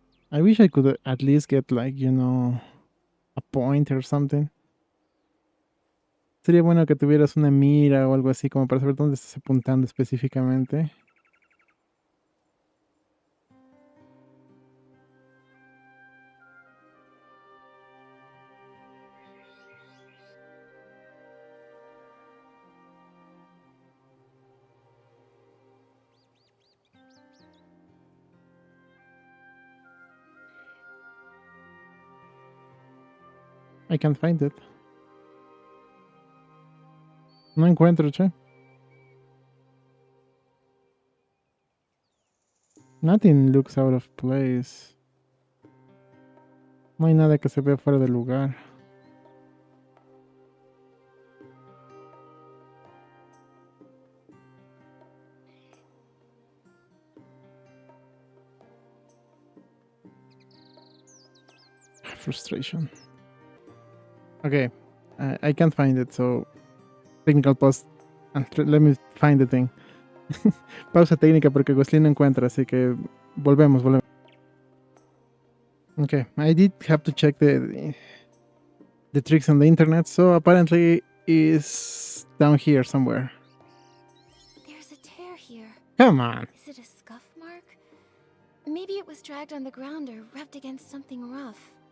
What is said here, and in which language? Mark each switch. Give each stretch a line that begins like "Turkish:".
English: I wish I could at least get like, you know, a point or something.
Spanish: Sería bueno que tuvieras una mira o algo así como para saber dónde estás apuntando específicamente.
English: I can't find it.
Spanish: No encuentro, che.
English: Nothing looks out of place.
Spanish: No hay nada que se vea fuera de lugar.
English: Frustration. Okay, I can't find it, so technical pause. Let me find the thing.
Spanish: Pausa técnica porque Glostlyn no encuentra, así que volvemos.
English: Okay, I did have to check the tricks on the internet, so apparently is down here somewhere. There's a tear here. Come on. Is it a scuff mark? Maybe it was dragged on the ground or rubbed against something rough.